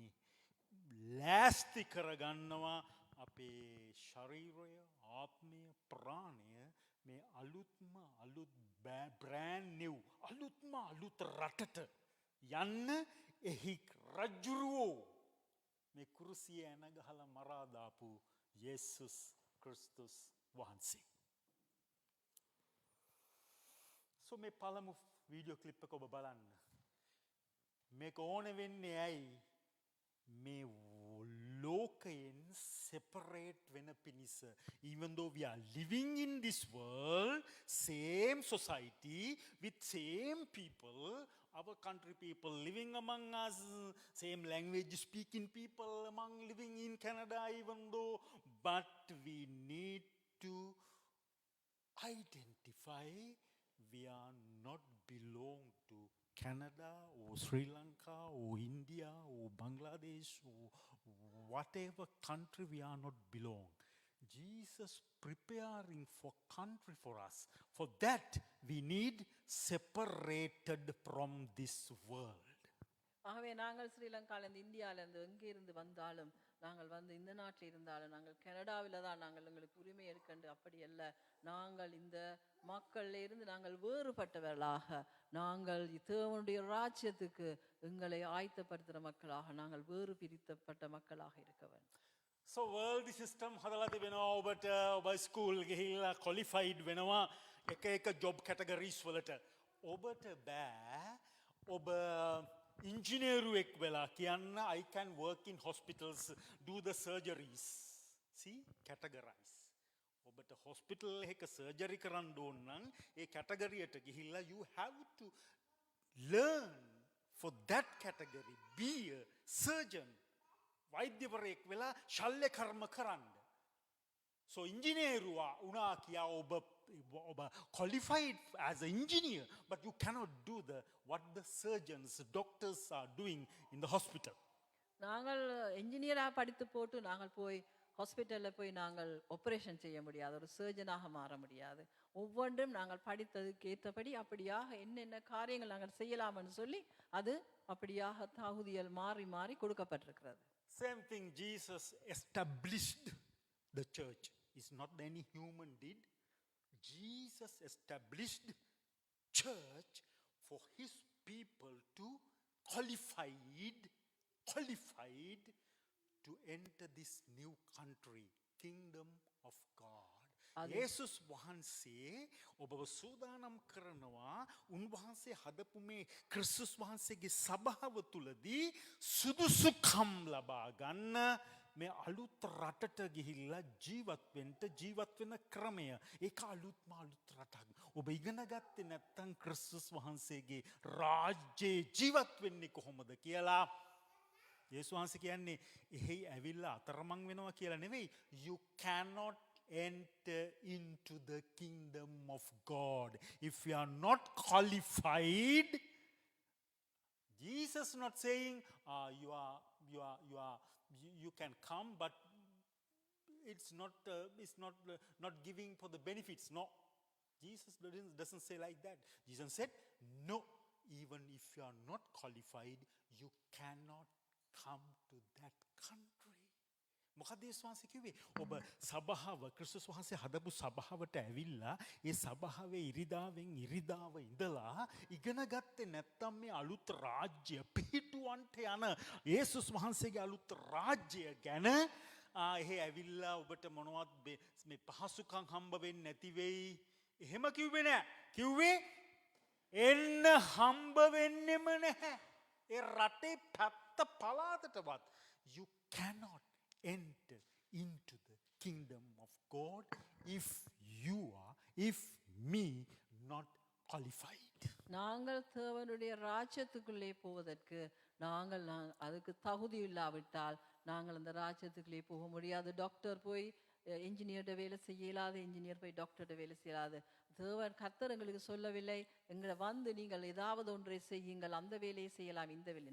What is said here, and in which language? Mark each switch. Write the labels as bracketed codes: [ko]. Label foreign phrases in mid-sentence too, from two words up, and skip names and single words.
[si] ලෑස්ති කරගන්නවා අපේ ශරීරය, ආත්මය, ප්‍රාණය මේ අලුත් [en] brand new [si] අලුත් රටට යන්න එහි රජුරුවෝ මේ කුරුසිය ඇනගහලා මරා දාපු යේසුස් ක්‍රිස්තුස් වහන්සේ. So මේ පළමු වීඩියෝ ක්ලිප් එක ඔබ බලන්න. මේක ඕන වෙන්නේ ඇයි? මේ ලෝකයෙන් separate වෙන පිණිස. [en] Even though we are living in this world, same society with same people, our country people living among us, same language speaking people among living in Canada even though, but we need to identify we are not belong to Canada or Sri Lanka or India or Bangladesh or whatever country we are not belong. Jesus preparing for country for us. For that we need separated from this world. [ta] ஆகவே நாங்கள் ஸ்ரீலங்காலேருந்து இந்தியாவிலேருந்து எங்கே இருந்து வந்தாலும் நாங்கள் வந்து இந்த நாட்டில் இருந்தாலும் நாங்கள் கனடாவில் தான் நாங்கள் எங்களுக்கு உரிமை எடுக்கண்டு அப்படி அல்ல. நாங்கள் இந்த மக்களில் இருந்து நாங்கள் வேறுபட்டவர்களாக நாங்கள் தேவனுடைய ராஜ்யத்துக்கு எங்களை ஆயத்தப்படுத்துகிற மக்களாக நாங்கள் வேறு பிரித்தப்பட்ட மக்களாக இருக்க வேண்டும். [si] So [en] world system [si] හදලා තිබෙනවා ඔබට ඔබ ස්කූල් ගිහිල්ලා qualified වෙනවා එක එක [en] job categories [si] වලට. ඔබට බෑ ඔබ ඉංජිනේරුවෙක් වෙලා කියන්න [en] I can work in hospitals, do the surgeries. See, categorize. [si] ඔබට hospital එකක surgery කරන්න ඕන නම් ඒ category එකට ගිහිල්ලා [en] you have to learn for that category, be a surgeon. [si] වෛද්‍යවරයෙක් වෙලා ශල්‍ය කර්ම කරන්න. [en] So [si] ඉංජිනේරුවා වුණා කියා ඔබ [en] qualified as an engineer, but you cannot do what the surgeons, doctors are doing in the hospital. [ta] நாங்கள் என்ஜினியராக படித்து போட்டு நாங்கள் போய் ஹாஸ்பிட்டலில் போய் நாங்கள் ஆப்ரேஷன் செய்ய முடியாது, ஒரு சர்ஜனாக மாற முடியாது. ஒவ்வொன்றும் நாங்கள் படித்ததுக்கு ஏற்றபடி அப்படியாக என்னென்ன காரியங்கள் நாங்கள் செய்யலாம்னு சொல்லி அது அப்படியாக தகுதிகள் மாறி மாறி கொடுக்கப்பட்டிருக்கிறது. [en] Same thing, Jesus established the church. It's not that any human did. Jesus established church for his people to qualified to enter this new country, kingdom of God. [si] යේසුස් වහන්සේ ඔබව සූදානම් කරනවා උන්වහන්සේ හදපු මේ ක්‍රිස්තුස් වහන්සේගේ සභාව තුලදී සුදුසුකම් ලබා ගන්න මේ අලුත් රටට ගිහිල්ලා ජීවත් වෙන ක්‍රමය. ඒක අලුත් රටක්. ඔබ ඉගෙන ගත්තේ නැත්නම් ක්‍රිස්තුස් වහන්සේගේ රාජ්‍යයේ ජීවත් වෙන්නේ කොහොමද කියලා. යේසුස් වහන්සේ කියන්නේ එහි ඇවිල්ලා අතරමං වෙනවා කියලා නෙවෙයි. You cannot enter into the kingdom of God if you are not qualified. Jesus not saying you can come, but it's not giving for the benefits. No, Jesus doesn't say like that. Jesus said no, even if you are not qualified you cannot come to that country. මොකද යේසුස් වහන්සේ කිව්වේ ඔබ සභාව ක්‍රිස්තුස් වහන්සේ හදපු සභාවට ඇවිල්ලා ඒ සභාවේ ඉරිදාව ඉඳලා ඉගෙන ගත්තේ නැත්නම් මේ අලුත් රාජ්‍ය පිහිටුවන්ට යන යේසුස් වහන්සේගේ අලුත් රාජ්‍ය ගැන එහෙ ඇවිල්ලා ඔබට මොනවත් මේ පහසුකම් හම්බ වෙන්නේ නැති වෙයි. එහෙම කිව්වේ නෑ. කිව්වේ එන්න හම්බ වෙන්නෙම නැහැ. ඒ රටේ පැත්ත පළාතටවත් [en] you cannot enter into the kingdom of God if me not qualified. [ta] நாங்கள் தேவனுடைய ராஜ்யத்துக்குள்ளே போவதற்கு நாங்கள் அதுக்கு தகுதி இல்லாவிட்டால் நாங்கள் அந்த ராஜ்யத்துக்குள்ளே போக முடியாது. டாக்டர் போய் இன்ஜினியர்ட வேலை செய்யலாது, இன்ஜினியர் போய் டாக்டர்ட வேலை செய்யலாது. தேவன் கர்த்தர் எங்களுக்கு சொல்லவில்லை எங்களை வந்து நீங்கள் ஏதாவது ஒன்றை செய்யுங்கள், அந்த வேலையை செய்யலாம், இந்த வேலை.